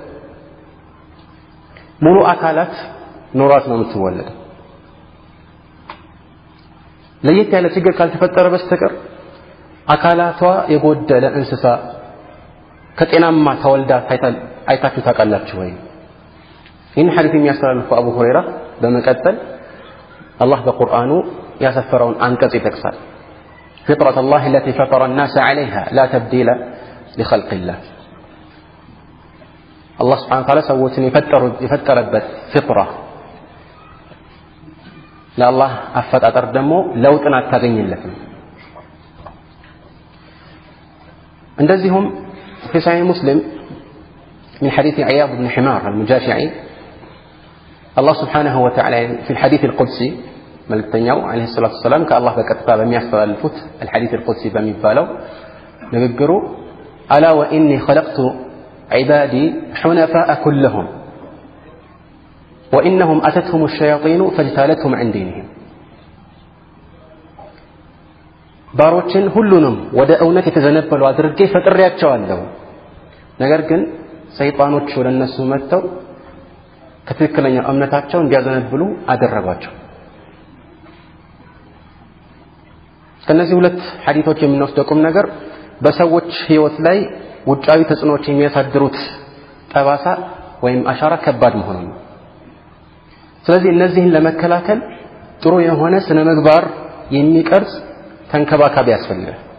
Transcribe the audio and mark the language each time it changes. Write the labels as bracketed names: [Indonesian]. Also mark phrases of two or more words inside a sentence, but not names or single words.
[Amharic] ሙሉ አካላት ኖሯት ነው የምትወለደው። ለየት ያለ ችግር ካልተፈጠረ በስተቀር አካላቷ የጎደለ እንስሳ ከጤናማ ተወልዳ አይታችሁ ታውቃላችሁ ወይ? ይህን ሐዲስ የሚያስተላልፈው አቡ ሁረይራ በመቀጠል አላህ በቁርአኑ ያሰፈረውን አንቀጽ ይጠቅሳል። [Arabic] فطرة الله التي فطر الناس عليها لا تبديل لخلق الله الله سبحانه وتعالى [Amharic] ሰዎችን የፈጠረበት ፍጥራ ለአላህ አፈጣጠር ደግሞ ለውጥን አታገኝለትም። እንደዚሁም [Arabic] في صحيح مسلم من حديث عياض بن حمار المجاشعي الله سبحانه وتعالى في الحديث القدسي መልእክተኛው عليه الصلاة والسلام [Amharic] ከአላህ በቀጥታ በሚያስተላልፉት [Arabic] الحديث القدسي [Amharic] በሚባለው ንግግሩ [Arabic] ألا وإني خلقت عبادي حنفاء كلهم وإنهم أتتهم الشياطين فاجتالتهم عن دينهم [Amharic] ባሮችን ሁሉንም ወደ እውነት የተዘነበሉ አድርጌ ፈጥሬያቸዋለሁ ነገር ግን ሰይጣኖች ወደ እነሱ መጥተው ከትክክለኛ እምነታቸው እንዲያዘነብሉ አደረጓቸው ከነዚህ ሁለት ሐዲሶች የምንወስደው ቁም ነገር በሰዎች ህይወት ላይ ውጫዊ ተጽዕኖዎች የሚያሳድሩት ጠባሳ ወይም አሻራ ከባድ መሆኑ ነው ስለዚህ እነዚህን ለመከላከል ጥሩ የሆነ ስነ ምግባር የሚቀርጽ ተንከባካቢ ያስፈልጋል